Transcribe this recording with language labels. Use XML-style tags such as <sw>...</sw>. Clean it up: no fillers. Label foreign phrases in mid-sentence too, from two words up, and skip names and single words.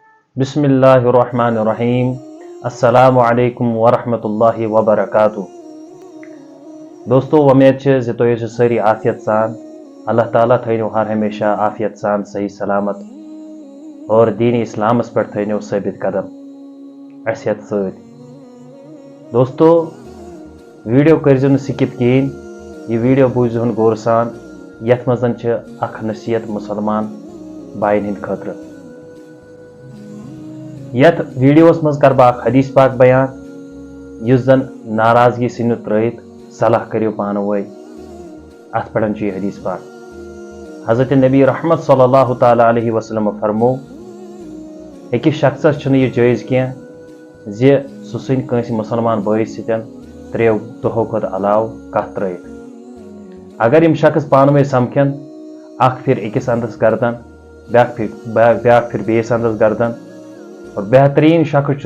<ar>بسم اللہ الرحمن الرحیم السلام علیکم ورحمۃ اللہ وبرکاتہ</ar> <ks>دوستو ومید زِ تُہۍ ٲسِو سٲری عافیت سان اللہ تعالیٰ تھٲینو ہر ہمیشہ عافیت سان صحیح سلامت اور دین اسلامس پٮ۪ٹھ تھٲینو ثٲبت قدم اَسہِ ہٮ۪تھ سۭتۍ دوستو ویٖڈیو کٔرۍزیو نہٕ سِکِپ کِہیٖنۍ یہِ ویٖڈیو بوٗزۍزِہون غورٕ سان یَتھ منٛز چھِ اکھ نصیحت مُسلمان بایَن ہِنٛدِ خٲطرٕ یتھ ویڈیوس منٛز کرٕ بہٕ اکھ حدیث پاک بیان یُس زن ناراضگی ژھٕنِو ترٲیِتھ صلح کٔرِو پانہٕ ؤنۍ اتھ پٮ۪ٹھ چھُ یہِ حدیث پاک حضرت نبی رحمت</ks> <ar>صلی اللہ تعالیٰ علیہ وسلم</ar> <ks>فرمو أکِس شخصس چھُنہٕ یہِ جٲیز کینٛہہ زِ سُہ ژھٕنہِ کٲنٛسہِ مُسلمان بٲیِس سۭتۍ 3 دۄہو کھۄتہٕ علاوٕ کتھ ترٲیِتھ اگر یِم شخص پانہٕ ؤنۍ سمکھن اکھ پھِرِ أکِس انٛدس گردن بیٛاکھ پھِرِ بیٚیِس انٛدس گردن اور بہتریٖن شخص چھُ</ks>